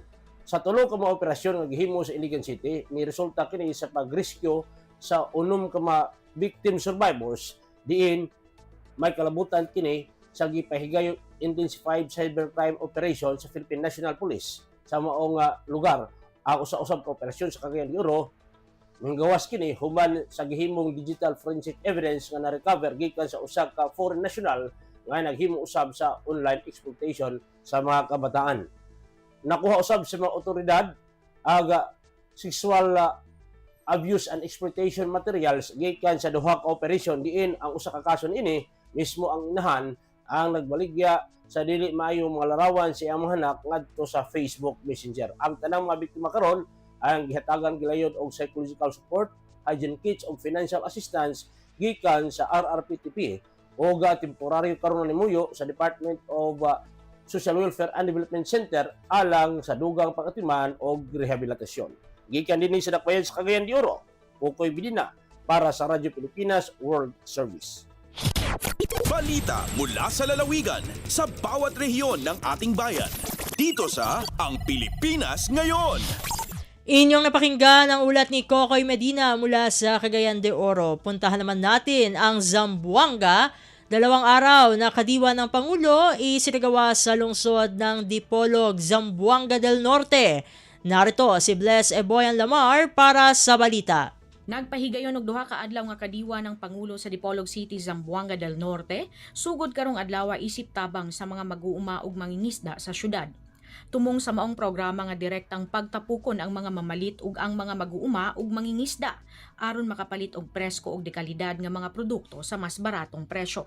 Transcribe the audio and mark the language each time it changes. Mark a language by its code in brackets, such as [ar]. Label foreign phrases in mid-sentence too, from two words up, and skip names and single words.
[ceb] Sa 3 ka mga operasyon nga gihimo sa Iligan City, ni resulta kini sa pagrescue sa 6 ka mga [en] victim survivors [ceb] diin may kalabutan kini sa gipahigayong [en] intensified cybercrime operation [ceb] sa Philippine National Police sa maong lugar. Ang usa-usab ka operasyon sa Cagayan de Oro manggawas kini human sa gihimong [en] digital forensic evidence [ceb] nga na-recover gikan sa usa ka [en] foreign national [ceb] nga naghimo usab sa [en] online exploitation [ceb] sa mga kabataan. Nakuha usab sa mga otoridad aga [en] sexual abuse and exploitation materials [ceb] gikan sa 2 ka operation diin ang usa ka kaso ini mismo ang inahan ang nagbaligya sa dili maayong mga larawan sa iyang mga anak ngadto sa Facebook Messenger. Ang tanang mga biktima karon ang gihatagan gilayon og [en] psychological support, hygiene kits [ceb] ug [en] financial assistance [ceb] gikan sa RRPTP o temporaryo karon ni muyo sa Department of Social Welfare and Development Center alang sa dugang pagatiman og rehabilitasyon. Gikan dinhi sa dakbayan sa Cagayan de Oro, Kokoy Medina para sa Radyo Pilipinas World Service. [tl] Balita mula sa lalawigan sa bawat rehiyon ng ating bayan. Dito sa Ang Pilipinas Ngayon. Inyong napakinggan ang ulat ni Kokoy Medina mula sa Cagayan de Oro. Puntahan naman natin ang Zamboanga. 2 araw na kadiwa ng Pangulo isinagawa sa lungsod ng Dipolog, Zamboanga del Norte. Narito si Bless Eboyan Lamar para sa balita. [ceb] Nagpahigayon og 2 ka adlaw nga kadiwa ng Pangulo sa Dipolog City, Zamboanga del Norte, sugod karong adlaw isip tabang sa mga mag-uuma ug mangingisda sa syudad. Tumong sa maong programa nga direktang pagtapukon ang mga mamalit ug ang mga mag-uuma ug mangingisda aron makapalit og presko ug dekalidad nga mga produkto sa mas baratong presyo.